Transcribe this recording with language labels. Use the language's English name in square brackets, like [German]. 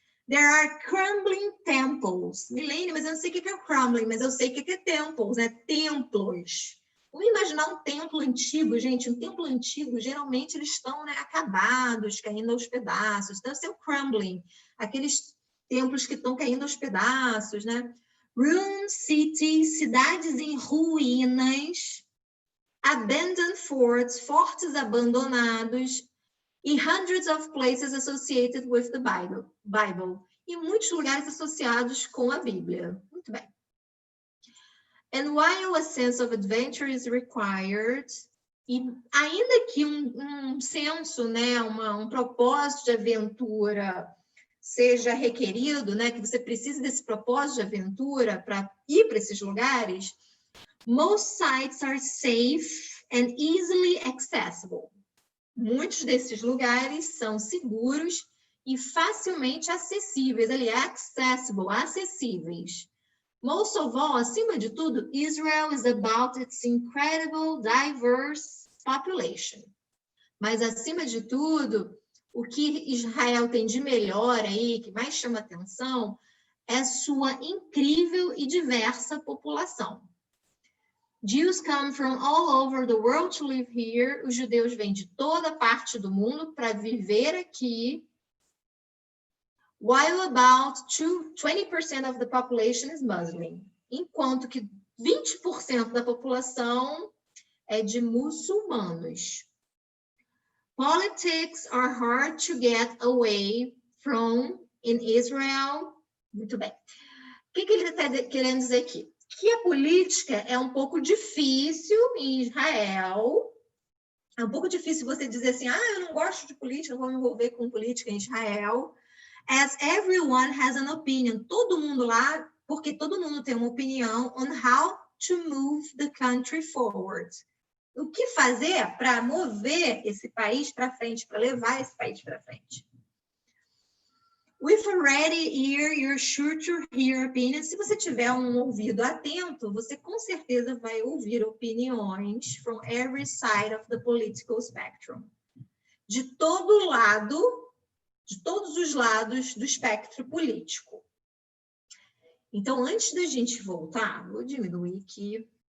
[English] There are crumbling temples. [Portuguese] Milene, mas eu não sei o que é crumbling, mas eu sei o que é temples, né? Templos. Vamos imaginar um templo antigo, gente. Um templo antigo, geralmente, eles estão, né, acabados, caindo aos pedaços. Deve ser o crumbling. Aqueles templos que estão caindo aos pedaços, né? [English] Ruined cities, [Portuguese] cidades em ruínas. [English] Abandoned forts, [Portuguese] fortes abandonados. [English] E hundreds of places associated with the Bible. [Portuguese] E muitos lugares associados com a Bíblia. Muito bem. [English] And while a sense of adventure is required, [Portuguese] e ainda que um senso, né, um propósito de aventura seja requerido, né, que você precise desse propósito de aventura para ir para esses lugares, [English] most sites are safe and easily accessible. [Portuguese] Muitos desses lugares são seguros e facilmente acessíveis, ali, accessible, acessíveis. [English] Most of all, [Portuguese] acima de tudo, [English] Israel is about its incredible, diverse population. [Portuguese] Mas, acima de tudo, o que Israel tem de melhor aí, que mais chama atenção, é sua incrível e diversa população. [English] Jews come from all over the world to live here. [Portuguese] Os judeus vêm de toda parte do mundo para viver aqui. [English] While about 20% of the population is Muslim. [Portuguese] Enquanto que 20% da população é de muçulmanos. [English] Politics are hard to get away from in Israel. [Portuguese] Muito bem. O que ele está querendo dizer aqui? Que a política é um pouco difícil em Israel. É um pouco difícil você dizer assim, eu não gosto de política, não vou me envolver com política em Israel. [English] As everyone has an opinion. [Portuguese] Todo mundo lá, porque todo mundo tem uma opinião [English] on how to move the country forward. [Portuguese] O que fazer para mover esse país para frente, para levar esse país para frente. [English] With a ready ear, you're sure to hear opinions. [Portuguese] Se você tiver um ouvido atento, você com certeza vai ouvir opiniões [English] from every side of the political spectrum. [Portuguese] De todo lado, de todos os lados do espectro político. Então, antes da gente voltar, vou diminuir aqui.